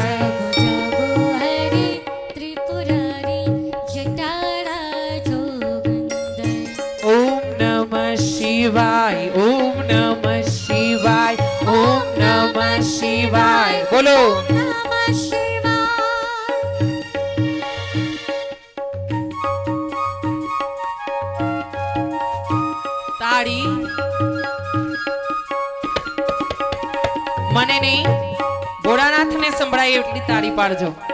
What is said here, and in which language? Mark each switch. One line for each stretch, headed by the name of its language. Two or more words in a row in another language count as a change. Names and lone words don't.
Hindi: जागो जागो हरे त्रिपुरारी जटारा जोगंदर।
Sanskrit: ओम नमः शिवाय, ओम नमः शिवाय, ओम नमः शिवाय।
Hindi: बोलो
Sanskrit: नमः शिवाय।
Gujarati: તાળી મને નહીં, ભોળાનાથને સંભળાય એટલી તાળી પાડજો.